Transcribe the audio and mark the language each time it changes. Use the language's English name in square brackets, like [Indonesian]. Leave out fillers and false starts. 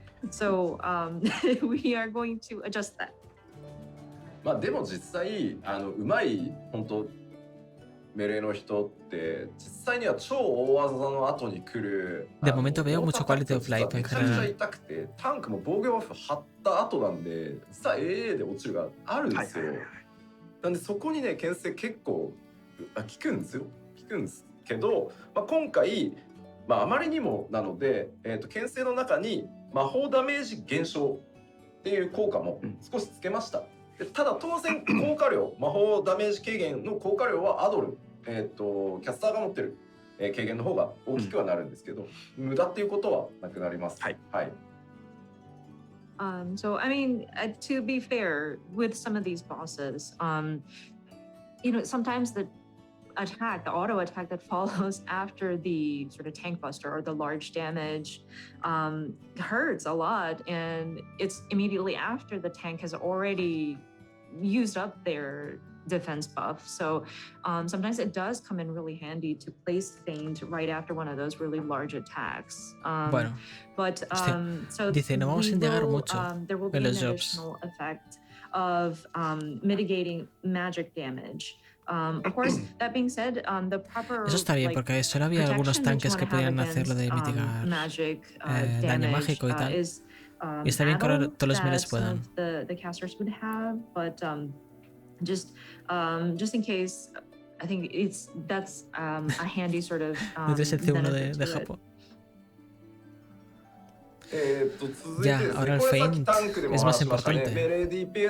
[English] So we are going to adjust that. [Japanese] まあでも実際うまい本当メレーの人って実際には超大技の後に来る [Spanish] De momento veo mucho [English] quality of life [Japanese] めちゃくちゃ痛くてタンクも防御バフ張った後なんで実は AA で落ちるがあるんですよ。なんでそこにね牽制結構効くんですよ。効くんですけど、まあ、今回、まあ、あまりにもなので、牽制の中に魔法ダメージ減少っていう効果も少しつけました。ただ当然効果量魔法ダメージ軽減の効果量はアドル、キャスターが持ってる、軽減の方が大きくはなるんですけど、無駄っていうことはなくなります。はい。はい。 [English] So I mean, to be fair, with some of these bosses, you know, sometimes the auto attack that follows after the sort of tank buster or the large damage hurts a lot, and it's immediately after the tank has already used up their defense buff. So sometimes it does come in really handy to place feint right after one of those really large attacks. [Spanish] Bueno, [English] but so [Spanish] dice, no vamos a indagar mucho [English] there will be an additional effect of mitigating magic damage. Of course, that being said, the proper [Spanish] Eso está bien, porque solo había algunos tanques que podían hacerlo de mitigar daño mágico y tal. Y está bien que ahora todos los melees puedan. [English] The casters would have, but just in case, I think that's a handy sort of benefit de Japón. [Spanish] Ya, ahora el feint es más importante.